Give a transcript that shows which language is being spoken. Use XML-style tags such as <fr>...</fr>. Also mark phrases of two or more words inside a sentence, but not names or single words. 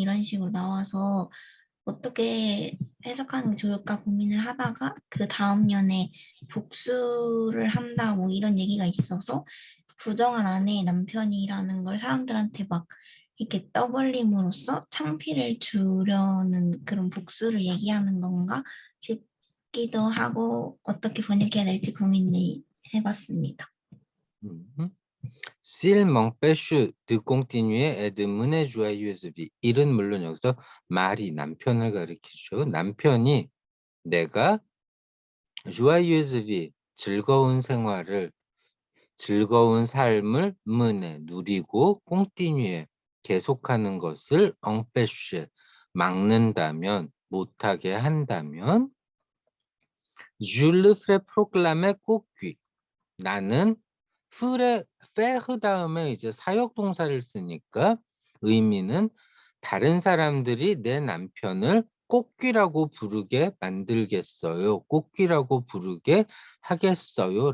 <ko>이런 식으로 나와서 어떻게 해석하는 게 좋을까 고민을 하다가 그 다음 년에 복수를 한다 뭐 이런 얘기가 있어서 부정한 아내의 남편이라는 걸 사람들한테 막 이렇게 떠벌림으로써 창피를 주려는 그런 복수를 얘기하는 건가 싶기도 하고 어떻게 번역해야 될지 고민을 해봤습니다.</ko> <fr>S'il m'empêche de continuer et de mener joyeuse vie.</fr> <ko>일은 물론 여기서 말이 남편을 가리키죠. 남편이 내가</ko> <fr>joyeuse vie,</fr> <ko>즐거운 생활을, 즐거운 삶을 mener, 누리고 continuer, 계속하는 것을 empêcher, 막는다면, 못하게 한다면</ko> <fr>je le ferai proclamer cocu.</fr> <ko>나는 faire 다음에 이제 사역 동사를 쓰니까 의미는 다른 사람들이 내 남편을 꽃귀라고 부르게 만들겠어요. 꽃귀라고 부르게 하겠어요.</ko>